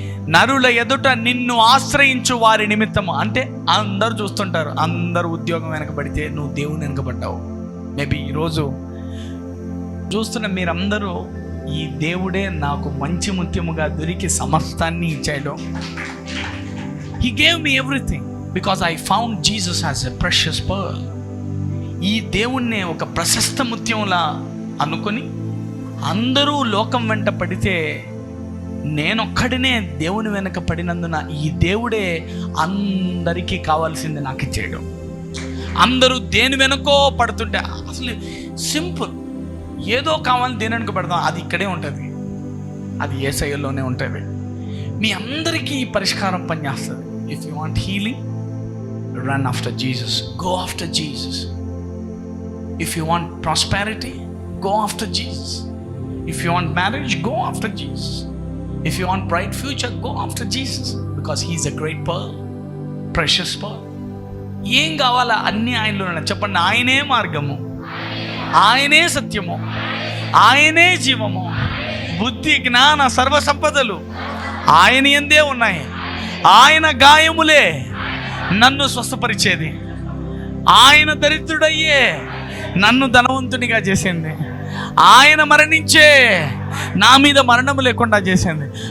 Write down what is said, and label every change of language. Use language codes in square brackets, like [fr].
[te] నరుల ఎదుట నిన్ను ఆశ్రయించు వారి నిమిత్తము. అంటే అందరూ చూస్తుంటారు, అందరూ ఉద్యోగం వెనకబడితే నువ్వు దేవుని వెనకబడ్డావు. మేబీ ఈరోజు చూస్తున్న మీరందరూ ఈ దేవుడే నాకు మంచి ముత్యముగా దొరికి సమస్తాన్ని ఇచ్చాడు. [en] He gave me everything because I found Jesus as a precious pearl. [te] ఈ దేవుణ్ణి ఒక ప్రశస్త ముత్యంలా అనుకొని అందరూ లోకం వెంట పడితే నేనొక్కడినే దేవుని వెనక పడినందున ఈ దేవుడే అందరికీ కావాల్సింది నాకు ఇచ్చేయడం. అందరూ దేని వెనకో పడుతుంటే అసలు సింపుల్, ఏదో కావాలి దేని వెనక పడదాం, అది ఇక్కడే ఉంటుంది, అది యేసయ్యలోనే ఉంటుంది. మీ అందరికీ ఈ పరిష్కారం పనిచేస్తుంది. [en] If you want healing, run after Jesus, go after Jesus. If you want prosperity, go after Jesus. If you want marriage, go after Jesus. If you want bright future, go after Jesus, because he is a great pearl, precious pearl. [te] ఏం కావాలా అన్నీ ఆయనలోనే. చెప్పండి, ఆయనే మార్గము, ఆయనే సత్యము, ఆయనే జీవము, బుద్ధి జ్ఞాన సర్వ సంపదలు ఆయన యందే ఉన్నాయి. ఆయన గాయములే నన్ను స్వస్థపరిచేది, ఆయన దరిద్రుడయ్యే నన్ను ధనవంతునిగా చేసింది, ఆయన మరణించే నా మీద మరణము లేకుండా చేసింది.